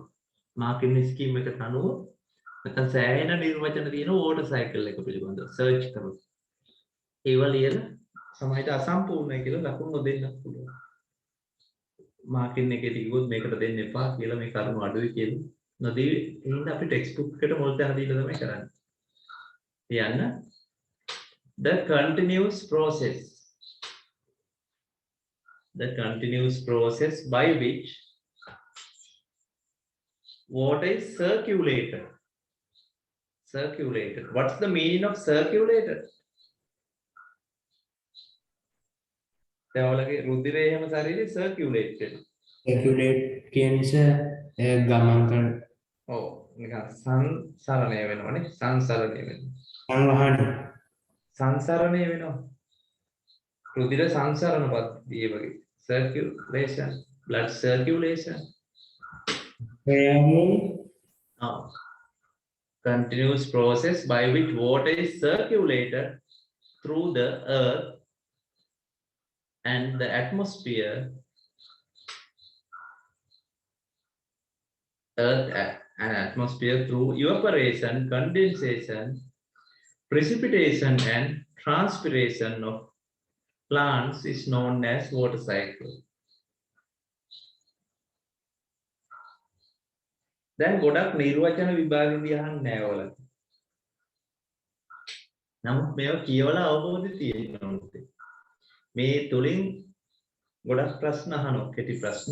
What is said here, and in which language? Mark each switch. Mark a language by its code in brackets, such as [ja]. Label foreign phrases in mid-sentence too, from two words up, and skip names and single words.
[en] marking scheme [si] එකට අනුව නැත්නම් සෑහෙන නිර්වචන තියෙන [en] water cycle [si] එක පිළිබඳව සර්ච් කරොත් ඒව ලියලා සමහර විට අසම්පූර්ණයි කියලා ලකුණු නොදෙන්නත් පුළුවන්. මාකින් එකේ තිබුත් මේකට දෙන්න එපා කියලා මේ කරුණු අඩුයි කියලා. නොදී එහෙනම් අපි [en] text book [si] එකට මුල් තැන දීලා තමයි කරන්නේ. [en] කියන්න the continuous process by which water is circulated. What's the meaning of circulated? [si] ඔයාලගේ රුධිරය හැම ශරීරේ circulated. circulate කියන්නේ ගමන් කරන. ඔව් නිකන් සංසරණය වෙනවනේ. සංසරණය වෙනවා. සංසරණය වෙනවා. රුධිර සංසරණ පද්ධතිය වගේ. [en] circulation, blood circulation. Continuous process by which water is circulated through the earth and the atmosphere. Earth and atmosphere through evaporation, condensation, precipitation and transpiration of plants is known as water cycle. [si] දැන් ගොඩක් නිර්වචන විභාගෙදී අහන්නේ නැහැ ඔයාලා. නමුත් මේවා කියවලා අවබෝධය තියෙනවා. මේ තුලින් ගොඩක් ප්‍රශ්න අහනවා කෙටි ප්‍රශ්න.